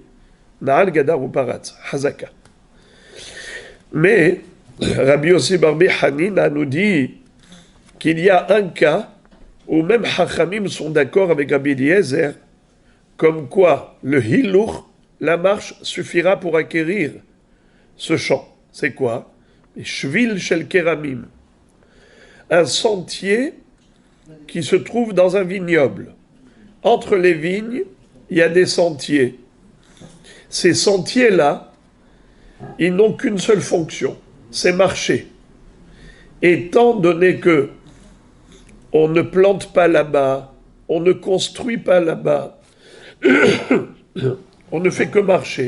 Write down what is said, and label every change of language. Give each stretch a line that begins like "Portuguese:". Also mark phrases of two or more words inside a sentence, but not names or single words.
Hebrew: נעל, גדר
French: ou
Hebrew: פרץ, חזקה.
French: Mais Rabbi Yossi bar Hanina nous dit qu'il y a un cas où même Hachamim sont d'accord avec Rabbi Eliezer, comme quoi le hilour, la marche, suffira pour acquérir ce champ. C'est quoi?
Hebrew: שביל של כרמים,
French: un sentier qui se trouve dans un vignoble. Entre les vignes, il y a des sentiers. Ces sentiers-là, ils n'ont qu'une seule fonction, c'est marcher. Étant donné que on ne plante pas là-bas, on ne construit pas là-bas, on ne fait que marcher.